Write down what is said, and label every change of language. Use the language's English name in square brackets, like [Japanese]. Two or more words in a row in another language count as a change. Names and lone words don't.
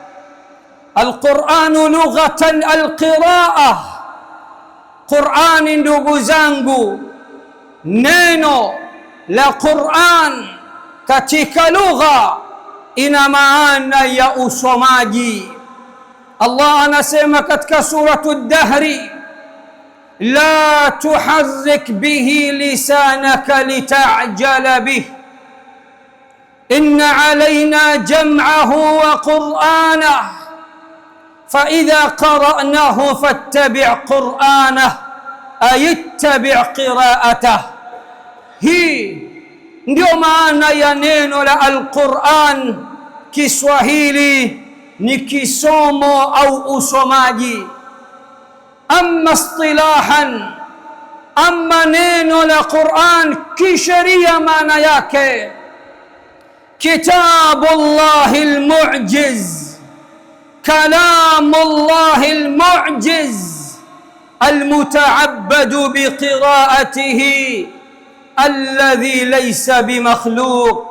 [Arabic] القرآن لغةً القراءة, [Swahili] Qur'ani ndugu zangu, neno la Qur'an katika lugha ina maana ya usomaji. Allah anasema katika [Arabic] suratu ad-Dahri, لا تحرك به لسانك لتعجل به إن علينا جمعه وقرآنه فإذا قرأناه فاتبع قرآنه أي اتبع قراءته. [Swahili] Hii ndio maana ya neno la al-Qur'an. Kiswahili ni kisomo au usomaji. [Arabic] أما اصطلاحا أما [Swahili] neno la Qur'an kisheria maana yake [Arabic] كتاب الله المعجز كلام الله المعجز المتعبد بقراءته الذي ليس بمخلوق.